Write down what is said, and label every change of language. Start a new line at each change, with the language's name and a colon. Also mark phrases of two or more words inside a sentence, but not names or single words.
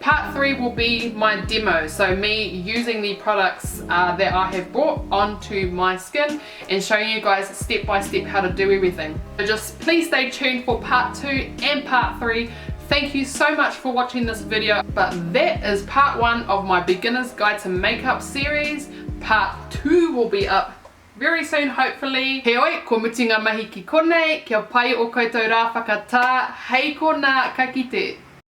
English: Part 3 will be my demo, so me using the products that I have brought onto my skin and showing you guys step by step how to do everything. So just please stay tuned for part 2 and part 3. Thank you so much for watching this video, but that is part 1 of my beginner's guide to makeup series. Part 2 will be up very soon, hopefully.
Māori: He oi, ko mutinga mahi ki konei, kia pai o koutou rā whakatā, hei kona ka kite.